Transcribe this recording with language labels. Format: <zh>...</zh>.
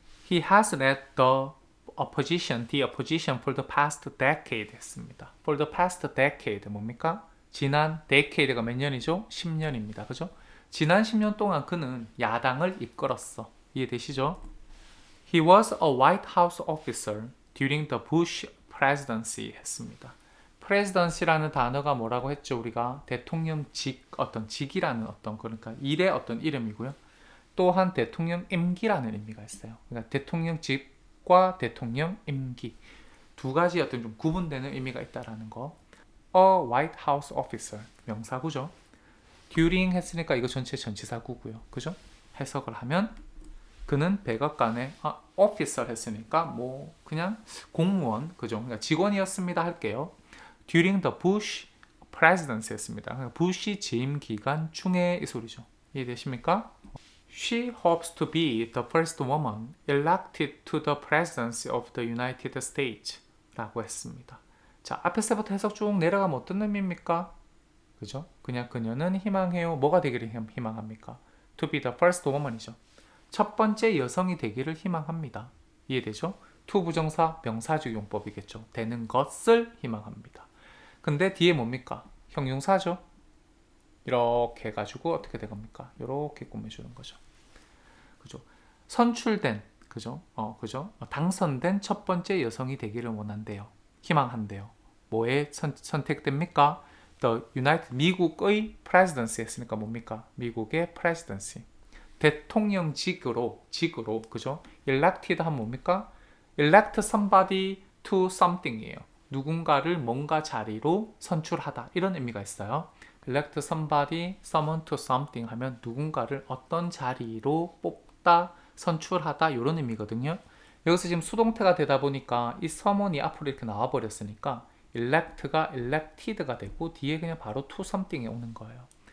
<en>He has led the opposition for the past decade</en> <ko>했습니다.</ko> <en>for the past decade</en> <ko>뭡니까? 지난 decade가 몇 년이죠? 10년입니다. 그죠? 지난 10년 동안 그는 야당을 이끌었어. 이해되시죠?</ko> <en>He was a White House officer during the Bush presidency</en> <ko>했습니다. presidency라는 단어가 뭐라고 했죠? 우리가 대통령직, 어떤 직이라는 어떤 그러니까 일의 어떤 이름이고요. 또한 대통령 임기라는 의미가 있어요. 그러니까 대통령직과 대통령 임기 두 가지 어떤 좀 구분되는 의미가 있다라는 거.</ko> <en>A White House officer</en> <ko>명사구죠. during 했으니까 이거 전체 전치사구고요. 그죠? 해석을 하면 그는 백악관의 officer 했으니까 뭐 그냥 공무원 그죠? 그러니까 직원이었습니다 할게요.</ko> <en>during the Bush presidency</en> <ko>했습니다. 그러니까 부시 재임 기간 중에 이 소리죠. 이해되십니까?</ko> <en>She hopes to be the first woman elected to the presidency of the United States.</en> <ko>라고 했습니다. 자, 앞에서부터 해석 쭉 내려가면 어떤 의미입니까? 그죠? 그냥 그녀는 희망해요. 뭐가 되기를 희망합니까?</ko> <en>To be the first woman이죠.</en> <ko>첫 번째 여성이 되기를 희망합니다. 이해되죠? to 부정사 명사적 용법이겠죠. 되는 것을 희망합니다. 근데 뒤에 뭡니까? 형용사죠. 이렇게 해가지고 어떻게 된 겁니까? 이렇게 꾸며주는 거죠. 그죠? 선출된, 그죠? 그죠? 당선된 첫 번째 여성이 되기를 원한대요. 희망한대요. 뭐에 선택됩니까?</ko> <en>The United</en> <ko>미국의 presidency 했으니까 뭡니까? 미국의 presidency. 대통령직으로 그죠? elected 하면 뭡니까?</ko> <en>elect somebody to something이에요.</en> <ko>누군가를 뭔가 자리로 선출하다 이런 의미가 있어요.</ko> <en>elect somebody, someone to something</en> <ko>하면 누군가를 어떤 자리로 뽑다, 선출하다 이런 의미거든요. 여기서 지금 수동태가 되다 보니까 이 someone이 앞으로 이렇게 나와 버렸으니까 elect가 elected가 되고 뒤에 그냥 바로 to something이 오는 거예요.</ko>